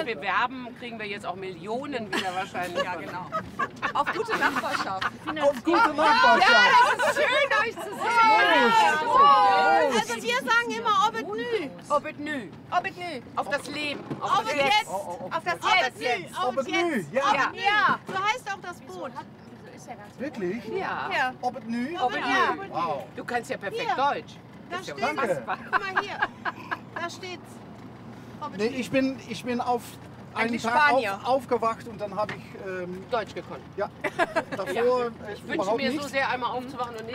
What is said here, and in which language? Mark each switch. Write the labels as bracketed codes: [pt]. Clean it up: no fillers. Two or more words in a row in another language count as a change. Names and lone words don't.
[de] wir werben, kriegen wir jetzt auch Millionen wieder wahrscheinlich. Ja, genau. Auf gute Nachbarschaft. Auf gute Nachbarschaft. Schön, euch zu sehen. Also wir sagen immer [pdt] ob et nü. Ob et nü. Ob et nü. [de] Auf das Leben. [pdt] Ob et jetzt. [de] Auf das [pdt] Ob et [de] Jetzt. [pdt] nü. Ob het nu? Ja, [de] Ja. So heißt auch das Boot. wirklich? Ja. Ja. [pdt] Ob het nu? Ob et [de] Ja. [pdt] nü. [de] Wow. Du kannst ja perfekt Hier. Deutsch. Da steht Danke. Guck mal hier. Da steht's. [pdt] Ob et [de] Nee, [pdt] nü. [de] ich bin auf einen Eigentlich Tag Spanier. aufgewacht und dann habe ich Deutsch gekonnt. ja, davor Ich wünsche überhaupt mir nicht. so sehr, einmal aufzuwachen und